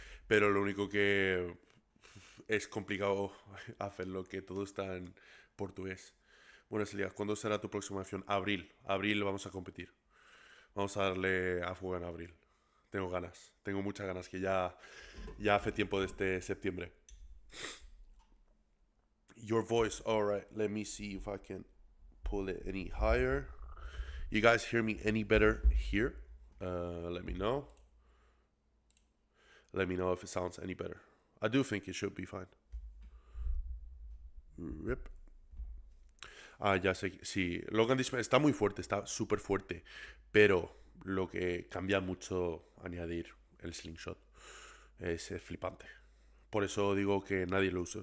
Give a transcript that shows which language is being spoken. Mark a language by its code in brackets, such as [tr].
[es] Pero lo único que es complicado hacerlo, que todo está en portugués. Bueno, Elias, ¿cuándo será tu próxima acción? Abril. Abril vamos a competir. Vamos a darle a fuego en abril. Tengo ganas. Tengo muchas ganas, que ya hace tiempo desde septiembre. [en] Your voice. Alright, let me see if I can pull it any higher. You guys hear me any better here? Let me know. Let me know if it sounds any better. I do think it should be fine. [es] Rip. Ya sé. Sí, Logan Dishman está muy fuerte, está súper fuerte. Pero lo que cambia mucho añadir el slingshot es flipante. Por eso digo que nadie lo usa.